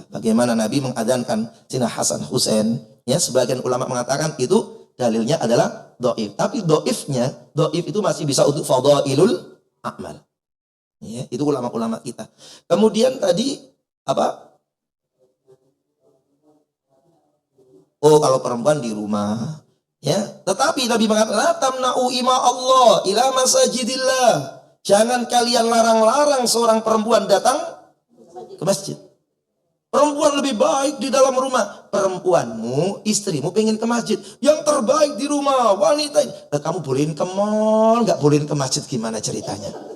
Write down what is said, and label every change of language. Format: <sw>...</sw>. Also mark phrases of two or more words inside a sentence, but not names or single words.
<id>Bagaimana Nabi mengadhankan Sina Hasan Husain. Ya, sebagian ulama mengatakan itu dalilnya adalah dhaif. Tapi dhaif itu masih bisa untuk</id> <ar>فضائل الأعمال.</ar> <id>Ya, itu ulama-ulama kita. Kemudian tadi apa? Oh, kalau perempuan di rumah. Ya, tetapi Nabi mengatakan,</id> <ar>"لا تمنعوا إماء الله إلى مساجد الله."</ar> <id>Jangan kalian larang-larang seorang perempuan datang ke masjid. Perempuan lebih baik di dalam rumah. Perempuanmu, istrimu pengen ke masjid. Yang terbaik di rumah, wanita. Kamu bolehin ke mall, nggak bolehin ke masjid, gimana ceritanya?</id>